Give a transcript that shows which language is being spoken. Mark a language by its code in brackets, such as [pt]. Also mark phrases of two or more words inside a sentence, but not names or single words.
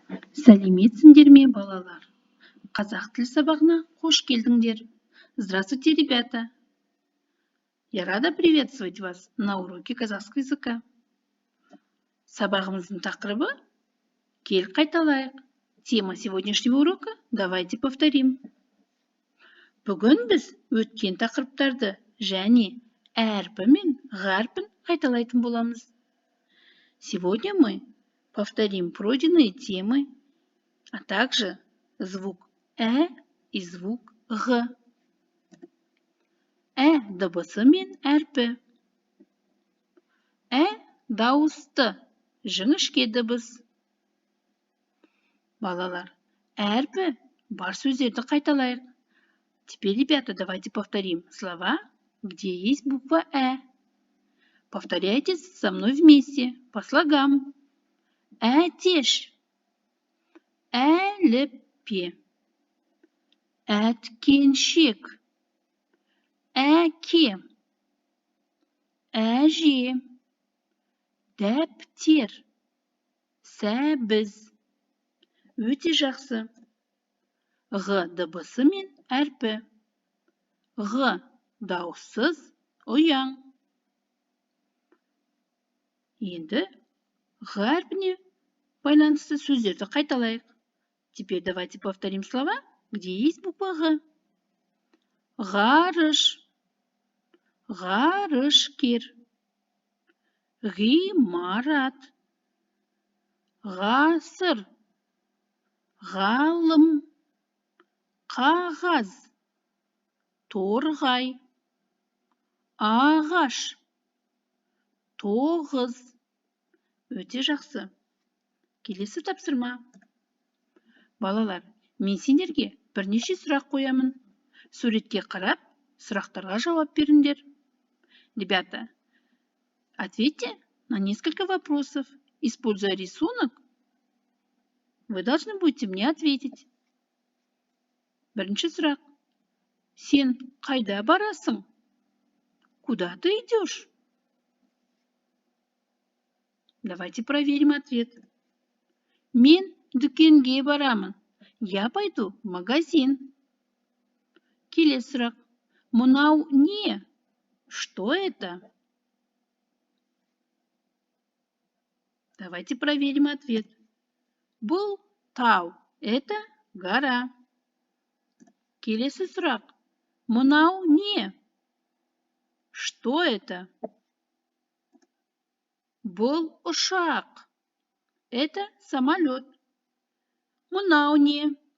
[kk] Сәлеметсіңдер ме, балалар? Қазақ тіл сабағына қош келдіңдер. [ru] Здравствуйте, ребята. Я рада приветствовать вас на уроке казахского языка. [kk] Сабағымыздың тақырыбы «Кел қайталайық». [ru] Тема сегодняшнего урока «Давайте повторим». [kk] Бүгін біз өткен тақырыптарды және әрпі мен ғарпін қайталайтын боламыз. [ru] Сегодня мы повторим пройденные темы, а также звук «ә» и звук «ғ». [kk] «Ә» дыбысы мен әрпі. «Ә» дауысты, жіңішке дыбыс. Балалар, әрпі бар сөздерді қайталайық. [ru] Теперь, ребята, давайте повторим слова, где есть буква «ә». Повторяйте со мной вместе, по слогам. [kk] Әтеш, әліппе, әткеншек, әке, әже, дәптер, сәбіз. Өте жақсы. Ғ дыбысы мен әрпі. Ғ дауыссыз, ұяң. Енді ғ әрпіне байланысты сөздерді қайталайық. [ru] Теперь давайте повторим слова, где есть буква «ғ». [kk] Ғарыш, ғарышкер, ғимарат, ғасыр, ғалым, қағаз, торғай, ағаш, тоғыз. Өте жақсы. Келесі тапсырма. Балалар, мен сендерге бірнеше сұрақ қоямын. Суретке қарап, сұрақтарға жауап беріңдер. [ru] Ребята, ответьте на несколько вопросов. Используя рисунок, вы должны будете мне ответить. [kk] Бірінші сұрақ. Сен қайда барасың? [ru] Куда ты идешь? Давайте проверим ответ. [kk] Мен дүкенге барамын. [ru] Я пойду в магазин. [kk] Келесі сұрақ. Мынау не? [ru] Что это? [kk] Давайте проверим ответ. Бұл тау. [ru] Это гора. [kk] Келесі сұрақ. Мынау не? [ru] Что это? [kk] Бұл ұшақ. [ru] Это самолет. [kk] Мынау не?